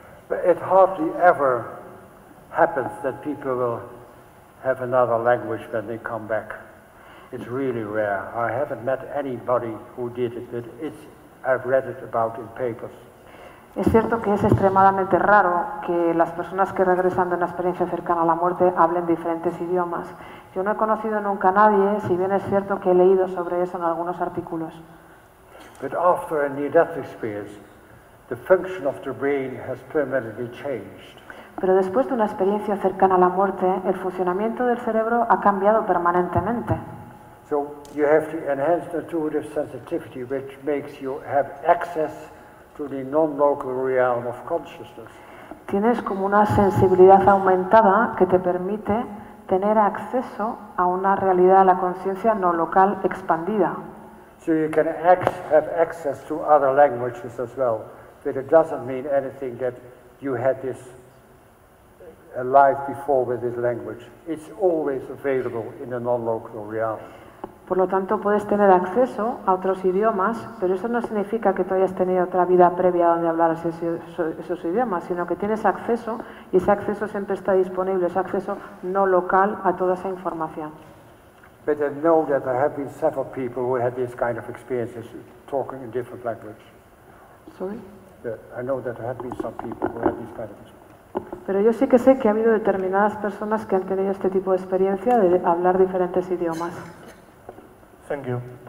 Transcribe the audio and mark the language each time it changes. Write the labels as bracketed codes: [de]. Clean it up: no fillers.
[en] It hardly ever happens that people will have another language when they come back. It's really rare. I haven't met anybody who did it, but I've read it about in papers. [es] Es cierto que es extremadamente raro que las personas que regresan de una experiencia cercana a la muerte hablen diferentes idiomas. Yo no he conocido nunca a nadie, si bien es cierto que he leído sobre eso en algunos artículos. [en] But after a near-death experience, the function of the brain has permanently changed. [es] Pero después de una experiencia cercana a la muerte, el funcionamiento del cerebro ha cambiado permanentemente. [en] So you have to enhance the intuitive sensitivity, which makes you have access to the non-local realm of consciousness. [es] Tienes como una sensibilidad aumentada que te permite tener acceso a una realidad de la conciencia no local expandida. [en] So you can have access to other languages as well. But it doesn't mean anything that you had this life before with this language. It's always available in the non-local realm. [es] Por lo tanto, puedes tener acceso a otros idiomas, pero eso no significa que tú hayas tenido otra vida previa donde hablaras esos idiomas, sino que tienes acceso y ese acceso siempre está disponible, ese acceso no local a toda esa información. [en] But I know that there have been several people who had this kind of experiences talking in different languages. Sorry. I know that there have been some people who have these kind of experiences. [es] Pero yo sí que sé que ha habido determinadas personas que han tenido este tipo de experiencia de hablar diferentes idiomas. [en] Thank you.